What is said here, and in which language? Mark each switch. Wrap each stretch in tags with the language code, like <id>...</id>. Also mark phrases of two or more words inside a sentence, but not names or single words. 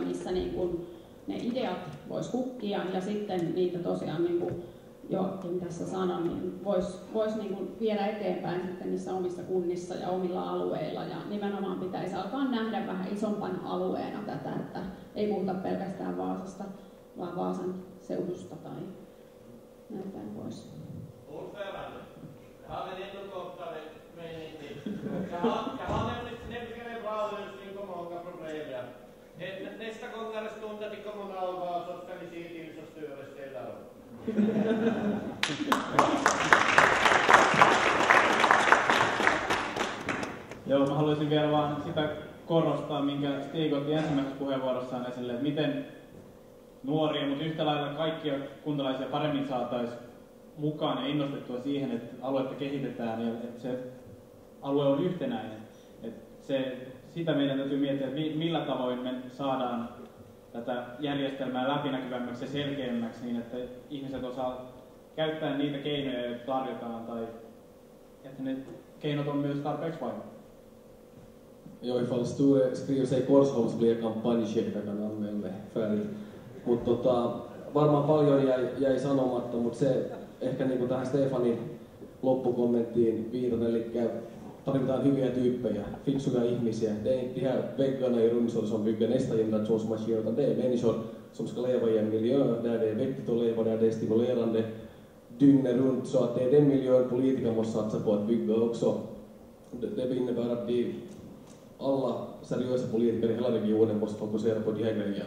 <fi>missä niin kuin ne ideat vois kukkia ja sitten niitä tosiaan niin kuin jokin tässä sanon, niin vois niin kuin viedä eteenpäin sitten niissä omissa kunnissa ja omilla alueilla ja nimenomaan pitäisi alkaa nähdä vähän isompana alueena tätä, että ei puhuta pelkästään Vaasasta, vaan Vaasan seudusta tai näin päin pois.</fi> <sv>Ordförande, jag har en ännu kortare mening till. Jag har nämligen en bra lösning på många problem. Nästa gång när det stundar till kommunalval så ska ni se till så Sture ställer upp.</sv> <fi>Joo, mä haluaisin vielä vaan sitä korostaa, minkä Stig otti ensimmäisessä puheenvuorossaan esille, että miten nuoria, mutta yhtä lailla kaikkia kuntalaisia paremmin saataisiin mukaan ja innostettua siihen, että aluetta kehitetään ja että se alue on yhtenäinen. Sitä meidän täytyy miettiä, että millä tavoin me saadaan tätä järjestelmää läpinäkyvämmäksi ja selkeämmäksi niin, että ihmiset osaa käyttää niitä keinoja, joita tarjotaan, tai että ne keinot on myös tarpeeksi vaikuttavia. Joo,</fi> <sv>ifall Sture skriver sig Korsholm så blir jag kampanjchef, jag kan anmäla mig färdigt.</sv> <fi>Mutta varmaan paljon jäi sanomatta, mutta se ehkä niin kuin tähän Stefanin loppukommenttiin viitaten, eli tarvitaan hyviä tyyppejä, fiksuja ihmisiä.</fi> <sv>Det är inte de här väggarna i Rumsor som bygger nästa generations maskiner, utan det är människor som ska leva i en miljö där det är vettigt att leva, där det är stimulerande dygnet runt, så att det är den miljön politiker måste satsa på att bygga också. Det innebär att alla seriösa politiker i hela regionen måste fokusera på de här grejerna.</sv>